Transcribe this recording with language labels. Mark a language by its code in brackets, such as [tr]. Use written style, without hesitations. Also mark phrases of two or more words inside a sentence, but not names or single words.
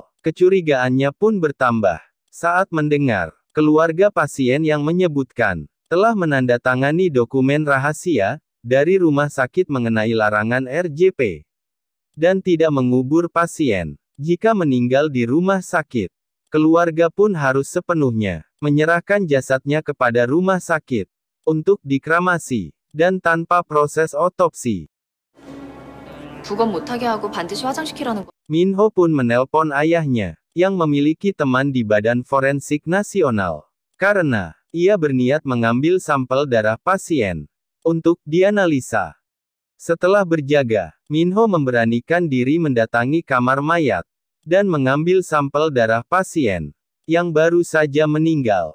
[id] Kecurigaannya pun bertambah saat mendengar keluarga pasien yang menyebutkan telah menandatangani dokumen rahasia dari rumah sakit mengenai larangan RJP dan tidak mengubur pasien jika meninggal di rumah sakit. Keluarga pun harus sepenuhnya menyerahkan jasadnya kepada rumah sakit untuk dikremasi dan tanpa proses otopsi. [ko] 부검 못하게 하고 반드시 화장시키라는 거. [id] Min Ho pun menelpon ayahnya yang memiliki teman di Badan Forensik Nasional karena ia berniat mengambil sampel darah pasien untuk dianalisa. Setelah berjaga, Min Ho memberanikan diri mendatangi kamar mayat dan mengambil sampel darah pasien yang baru saja meninggal.